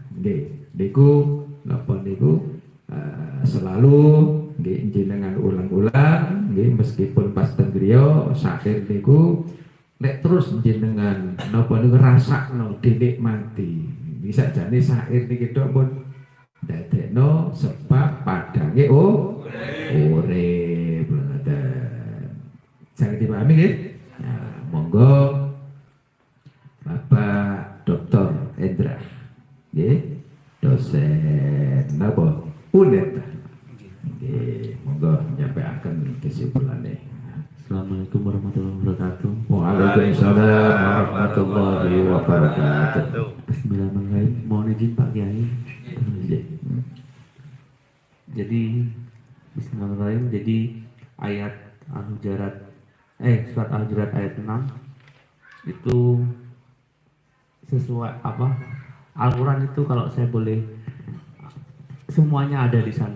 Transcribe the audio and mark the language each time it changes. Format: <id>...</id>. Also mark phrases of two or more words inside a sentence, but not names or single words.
<jv>Niku napa niku selalu nggih jenengan ulang-ulang nggih meskipun pas teng griya syair niku nek terus jenengan napa niku rasakno dinikmati bisa jane syair niki tok pun dadekno sebab padange urip ngoten. Saged dipahami nggih? Nah, monggo Bapak Dr. Endra nggih dosen napa UNED nggih monggo</jv> <id>nyampaikan kesimpulannya.</id> <ar>السلام عليكم ورحمة الله وبركاته. وعليكم السلام ورحمة الله وبركاته. بسم الله الرحمن الرحيم.</ar> <id>Mohon izin Pak Kiai. Jadi Bismillahirrahmanirrahim. Jadi ayat Al-Hujurat surat Al-Hujurat ayat 6 itu sesuai apa? Al-Quran itu kalau saya boleh semuanya ada di sana.</id>